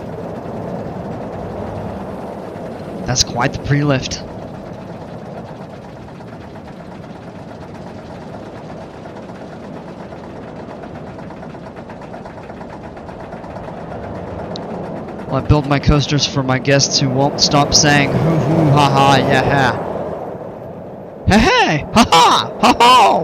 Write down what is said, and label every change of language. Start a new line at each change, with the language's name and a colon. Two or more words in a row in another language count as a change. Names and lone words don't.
English: That's quite the pre-lift. Well, I build my coasters for my guests who won't stop saying hoo hoo ha ha yeah ha. Hey hey! Ha ha! Ha ha!